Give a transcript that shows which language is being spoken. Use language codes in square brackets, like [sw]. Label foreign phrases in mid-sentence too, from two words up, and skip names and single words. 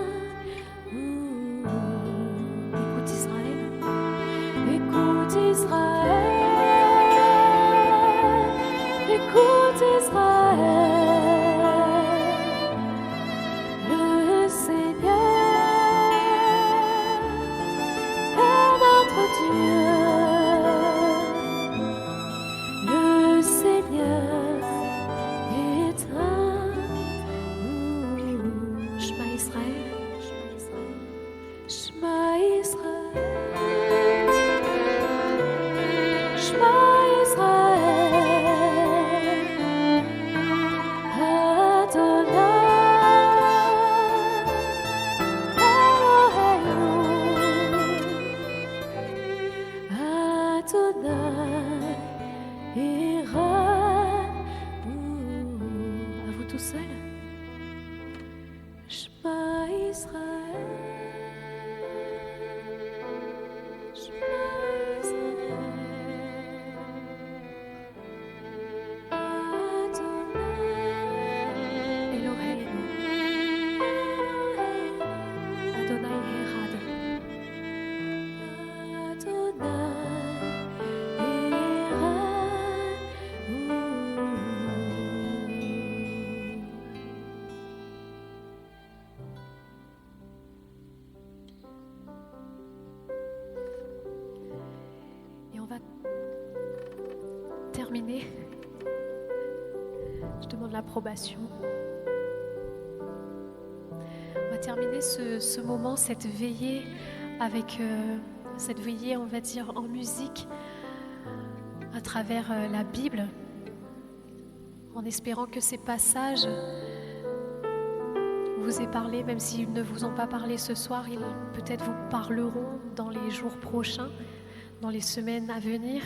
[fr] Écoute Israël, écoute Israël, écoute Israël, le Seigneur est notre Dieu, le Seigneur est un. [he] שמע ישראל, שמע ישראל, שמע ישראל, אדוני, אלוהינו, אדוני, ערנו. [fr] À vous tout seuls. [he] שמע ישראל, שמע ישראל, אדוני, אלוהינו, אדוני ערד, אדוני ערד. [fr] Et on va terminer. Je demande l'approbation. On va terminer ce moment, cette veillée avec cette veillée, on va dire, en musique à travers la Bible, en espérant que ces passages vous aient parlé, même s'ils ne vous ont pas parlé ce soir, ils peut-être vous parleront dans les jours prochains, dans les semaines à venir.